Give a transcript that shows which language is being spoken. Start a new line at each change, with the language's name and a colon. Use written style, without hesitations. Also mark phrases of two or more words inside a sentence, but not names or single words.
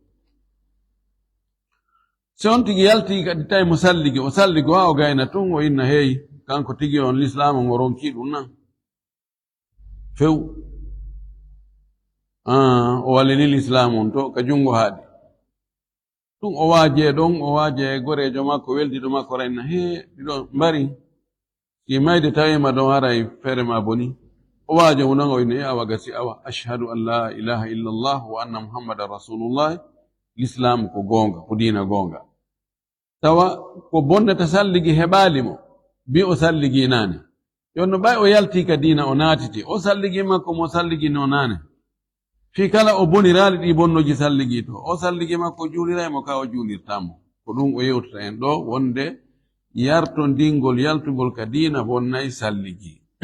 Fula: si on tigi yalti kadi tawi mo salligi, o salligo ha o gayna tun, o inna heyi kanko tigi on l'islam o ronki ɗum nan few, o wallini l'islam on to ka jungo haaɗi ɗum, o waaje ɗon, o waaje gorejo makko weldiɗo makko rayna he ɗiɗo mbari, si mayde tawima ɗon haray feere ma boni, waje unango ine awa gasi awa
Arabic: أشهد أن لا إله إلا الله وأن محمدا رسول الله
Fula: l'islam ko gonga ko dina gonga tawa ko bonna tasalligi hebali mo bi o salligi nane yonno bay o yalti ka dina o natiti o salligi makko mo salligi no nane fi kala o bonirali ɗi bonnoji salligi to o salligi makko juulira mo ka o juulirtamo ko ɗum o yewtata en ɗo wonde yarto ndingol yaltugol ka dina bonnayi salligi